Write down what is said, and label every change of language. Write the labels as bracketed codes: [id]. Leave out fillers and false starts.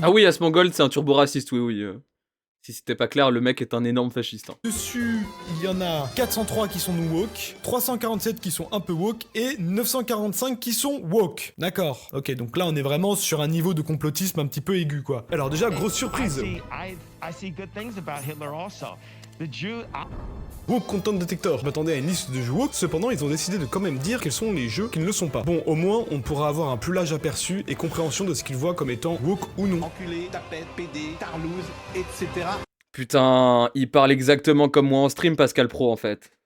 [fr] Ah oui, Asmongold, c'est un turbo raciste, oui, oui. Si c'était pas clair, le mec est un énorme fasciste. Hein. dessus, il y en a 403 qui sont non woke, 347 qui sont un peu woke, et 945 qui sont woke. D'accord. Ok, donc là, on est vraiment sur un niveau de complotisme un petit peu aigu, quoi. Alors déjà, grosse surprise. [en] I see good things about Hitler also. The Jew. Woke Content Detector. [fr] Je m'attendais à une liste de jeux woke, cependant ils ont décidé de quand même dire quels sont les jeux qui ne le sont pas. Bon, au moins on pourra avoir un plus large aperçu et compréhension de ce qu'ils voient comme étant woke ou non. Enculé, tapette, PD, tarlouse, etc. Putain, il parle exactement comme moi en stream, Pascal Pro, en fait.